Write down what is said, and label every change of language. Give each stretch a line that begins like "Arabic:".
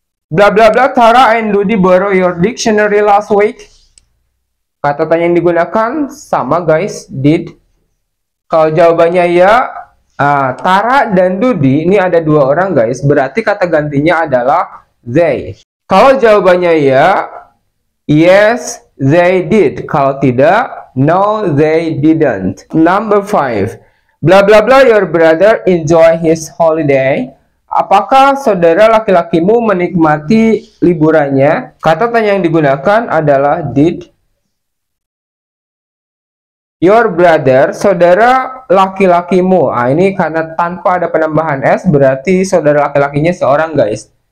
English: Bla bla bla Tara and Ludi borrow your dictionary last week.
Indonesian: Kata tanya yang digunakan sama, guys, did. Kalau jawabannya ya, Tara dan Dudi ini ada 2 orang, guys. Berarti kata gantinya adalah they. Kalau jawabannya ya,
English: yes, they did.
Indonesian: Kalau tidak,
English: no, they didn't. Number 5. Bla bla bla your brother enjoy his holiday.
Indonesian: Apakah saudara laki-lakimu menikmati liburannya? Kata tanya yang digunakan adalah did.
English: Your brother,
Indonesian: saudara laki-lakimu. Ini karena tanpa ada penambahan s, berarti saudara laki-lakinya seorang, guys.